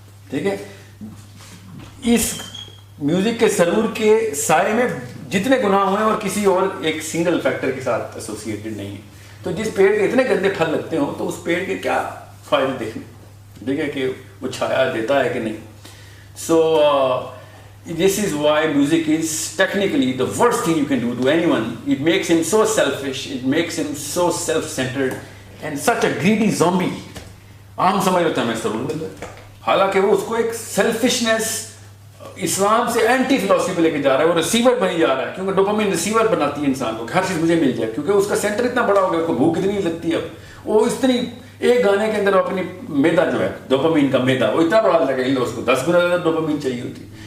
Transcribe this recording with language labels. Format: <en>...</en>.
<ur>ٹھیک ہے, اس میوزک کے سرور کے سائے میں جتنے گناہ ہوئے اور کسی اور ایک سنگل فیکٹر کے ساتھ ایسوسیٹڈ نہیں ہے. تو جس پیڑ کے اتنے گندے پھل لگتے ہوں تو اس پیڑ کے کیا فائدے دیکھنے, ٹھیک ہے, کہ وہ چھایا دیتا ہے کہ نہیں. سو</ur> <en>this is why music is technically the worst thing you can do to anyone. It makes him so selfish, it makes him so self-centered and such a greedy zombie.</en> <ur>عام سمجھ لیتے ہیں ہمیں ضرور مل رہا ہے, حالانکہ وہ اس کو ایک سیلفشنس اسلام سے اینٹی فلاسفی پہ لے کے جا رہا ہے. وہ ریسیور بنی جا رہا ہے, کیونکہ ڈوپامین ریسیور بناتی ہے انسان کو, ہر چیز مجھے مل جائے, کیونکہ اس کا سینٹر اتنا بڑا ہو گیا, اس کو بھوک اتنی لگتی ہے. اب وہ اتنی ایک گانے کے اندر اپنی میدا جو ہے ڈوپامین کا میدا وہ اتنا بڑا لگا کہ اس کو 10 گنا زیادہ ڈوپامین چاہیے ہوتی ہے.</ur>